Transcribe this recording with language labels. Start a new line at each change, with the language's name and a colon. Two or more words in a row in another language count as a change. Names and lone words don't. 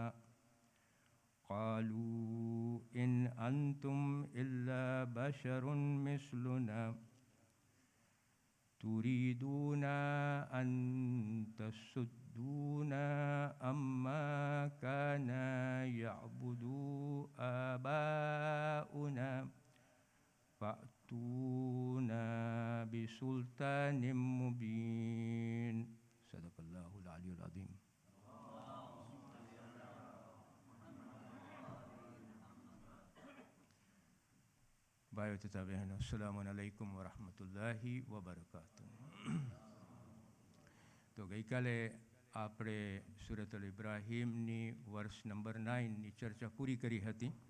Arabic: قالوا إن أنتم إلا بشر مثلنا تريدون أن تصدونا عما كان يعبد آباؤنا فأتونا بسلطان مبين صدق الله العلي العظيم.
Gujarati: ભાઈઓ તથા બહેનો,
Arabic: السلام عليكم ورحمة الله وبركاته.
Gujarati: તો ગઈકાલે આપણે સૂરતુલ ઇબ્રાહીમની વર્ષ નંબર 9ની ચર્ચા પૂરી કરી હતી.